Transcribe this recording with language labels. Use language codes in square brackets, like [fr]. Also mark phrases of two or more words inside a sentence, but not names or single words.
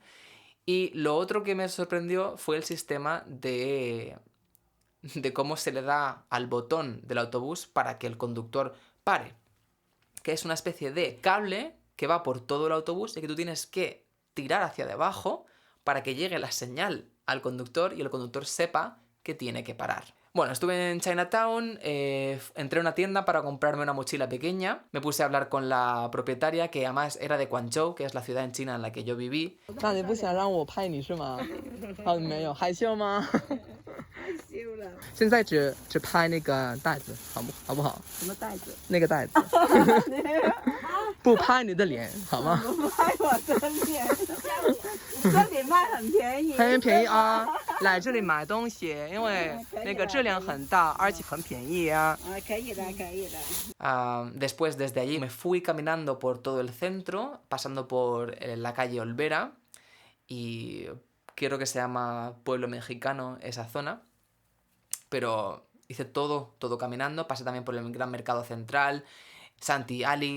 [es] Y lo otro que me sorprendió fue el sistema de cómo se le da al botón del autobús para que el conductor pare, que es una especie de cable que va por todo el autobús y que tú tienes que tirar hacia debajo para que llegue la señal al conductor y el conductor sepa que tiene que parar. Bueno, estuve en Chinatown, entré a una tienda para comprarme una mochila pequeña, me puse a hablar con la propietaria, que además era de Guangzhou, que es la ciudad en China en la que yo viví. [zh] 那你不想让我拍你是吗？哦，没有，害羞吗？害羞了。现在只拍那个袋子，好不好？什么袋子？那个袋子，不拍你的脸，好吗？不拍我的脸，这里卖很便宜。很便宜啊！来这里买东西，因为那个质量很大，而且很便宜啊。可以的，可以的。 [es] Después, desde allí, me fui caminando por todo el centro, pasando por la calle Olvera, y creo que se llama Pueblo Mexicano esa zona, pero hice todo caminando, pasé también por el Gran Mercado Central, Santee Alley.